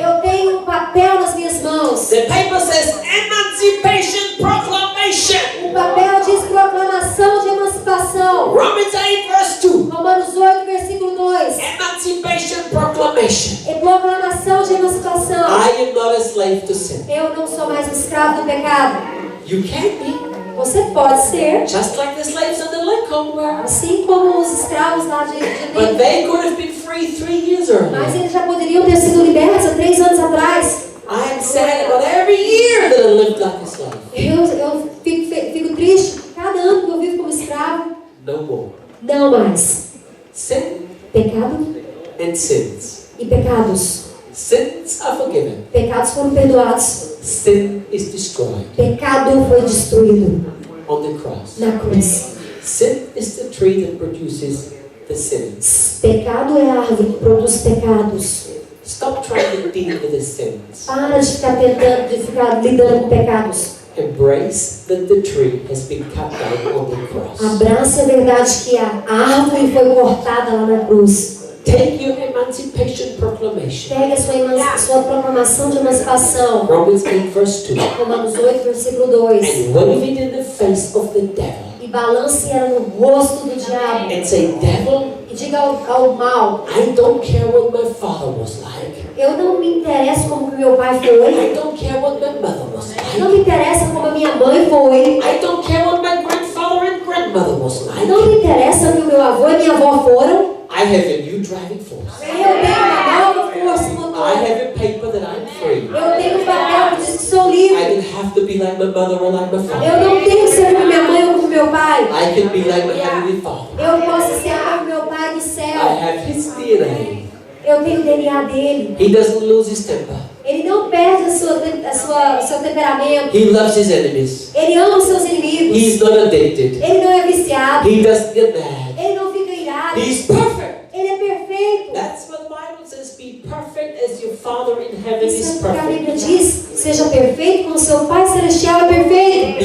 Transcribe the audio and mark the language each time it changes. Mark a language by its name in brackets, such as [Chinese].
[Portuguese] Eu tenho um papel nas minhas mãos. [English] The paper says Emancipation Proclamation. [Portuguese] O papel diz proclamação de emancipação. [English] Romans 8 verse 2. [Portuguese] Romanos 8, versículo 2. [English] Emancipation Proclamation. [Portuguese] É proclamação de emancipação. [English] I am not a slave to sin. [Portuguese] Eu não sou mais escravo do pecado. [English] You can be. [Portuguese] Você pode ser, [English] Just like the slaves on the Lincoln were. [Portuguese] assim como os escravos lá de [English] But [Portuguese] Lincoln. [English] they could have been free 3 years [Portuguese] Mas [English] earlier. [Portuguese] eles já poderiam ter sido libertos há 3 anos atrás. [English] I am sad about every year that I lived like a slave. [Portuguese] Eu fico triste cada ano que eu vivo como escravo. [English] No more. [Portuguese] Não mais. [English] Sin [Portuguese] Pecado [English] and sins. [Portuguese] e pecados. [English] Sins are forgiven. [Portuguese] Pecados foram perdoados. [English] Sin is destroyed [Portuguese] Pecado foi destruído [English] on the cross. [Portuguese] na cruz. [English] Sin is the tree that produces the sins. [Portuguese] Pecado é a árvore que produz pecados. [English] Stop trying to deal with the sins. [Portuguese] Para de ficar tentando, de ficar lidando com pecados. [English] Embrace that the tree has been cut down on the cross. [Portuguese] Abrace a verdade que a árvore foi cortada lá na cruz. [English] Take your emancipation proclamation. [Portuguese] Pegue a sua proclamação de emancipação. [English] Romans 8 verse 2. [Portuguese] Romanos 8, versículo 2. [English] And wave it in the face of the devil. [Portuguese] E balance ela no rosto do diabo. [English] And say, devil, [Portuguese] E diga ao mal: [English] I don't care what my father was like. [Portuguese] eu não me interesso como que meu pai foi. [English] I don't care what my mother was [Portuguese] Não [English] like. [Portuguese] me interessa como a minha mãe foi. [English] I don't care what my grandfather and grandmother was like. [Portuguese] Não me interessa o que o meu avô e minha avó foram. [English] I have a new driving force. [Portuguese] Eu tenho uma nova força [English] I [Portuguese] motora. [English] have a paper that I'm free. [Portuguese] Eu tenho um papel que diz que sou [English] I [Portuguese] livre. [English] don't have to be like my mother or like my [Portuguese] Eu [English] father. [Portuguese] não tenho que ser como minha mãe ou como meu pai. [English] I can be like my heavenly Father. [Portuguese] Eu posso ser como meu pai do [English] I [Portuguese] céu. [English] have his DNA. [Portuguese] Eu tenho o DNA dele. [English] He doesn't lose his temper. [Portuguese] Ele não perde o seu temperamento. [English] He loves his enemies. [Portuguese] Ele ama os seus inimigos. [English] He's not addicted. [Portuguese] Ele não é viciado. [English] He doesn't get mad. [Portuguese] Ele não fica irado. [English] He's perfect. [Portuguese] Ele é perfeito. [English] That's what the Bible says. Be perfect as your Father in heaven is [Portuguese] Isso é o que a Bíblia [English] perfect. [Portuguese] diz. Seja perfeito como seu Pai Celestial é perfeito.